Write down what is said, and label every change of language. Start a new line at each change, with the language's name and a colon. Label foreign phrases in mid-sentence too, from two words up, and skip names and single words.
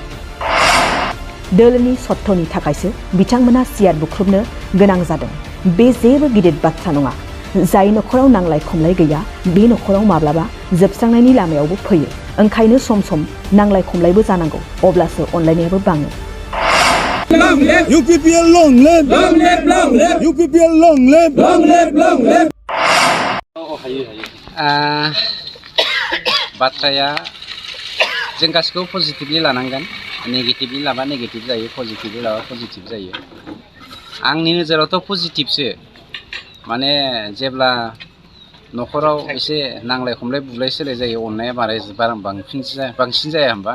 Bodo: दोलोनि सत्तनि थाखायसो बिथांमोना सियार बुख्रुबनो गोनां जादों। बे जेबो गिदिर बाथ्रा नङा। जाय नखराव नांलाय खमलाय गैया बे नखराव माब्लाबा जोबस्रांनायनि लामायावबो फैयो। ओंखायनो सम सम नांलाय खमलायबो जानांगौ, अब्लासो अनलायनायाबो बाङो।
English: UPPL long live! Long live! Long live! UPPL long live! Long live! Long live!
Bodo: बाथ्राया जों गासिखौबो पजिटिभलि लानांगोन। नेगेटिभलि लाबा नेगेटिभ जायो, पजिटिभलि लाबा पजिटिभ जायो। आंनि नोजोरावथ' पजिटिभसो। माने जेब्ला नखराव एसे नांलाय खमलाय बुलाय सोलाय जायो, अननाया बांसिन जाया होनबा?